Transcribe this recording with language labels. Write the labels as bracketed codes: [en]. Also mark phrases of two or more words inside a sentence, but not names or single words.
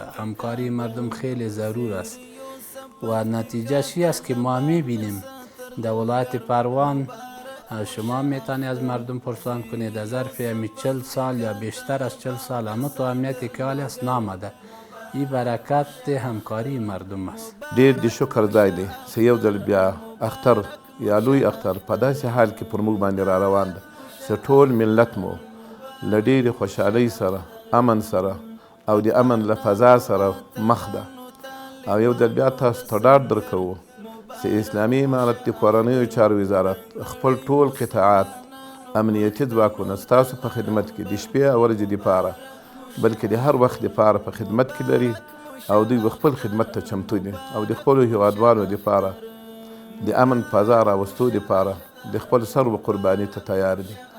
[fa] همکاری مردم خیلی ضرور است و نتیجهش این است که ما میبینیم در ولایت پروان شما میتونید از مردم پرسان کنید در ظرف همی 40 سال یا بیشتر از 40 سال همه تو امنیتی که حال است نامده. این برکت همکاری مردم است. [ps] ډیر د شکر ځای دی چې یو ځل بیا اختر یا لوی اختر په داسې حال کې پر موږ باندې را روان ده چې ټول ملت مو له ډېرې خوشحالۍ سره امن سره او د امن له فضا سره مخ ده. او یو ځل بیا تاسو ته ډاډ درکوو چې اسلامي امارت د کورنیو چارو وزارت خپل ټول قطاعات امنیتي ځواکونه ستاسو په خدمت کې د شپې او ورځې دپاره بلکې د هر وخت دپاره په خدمت کې لري او دوی خپل خدمت ته چمتو دي او د خپلو هیوادوالو دپاره د امن فضا راوستو دپاره د خپل سر و قرباني ته تیار دي.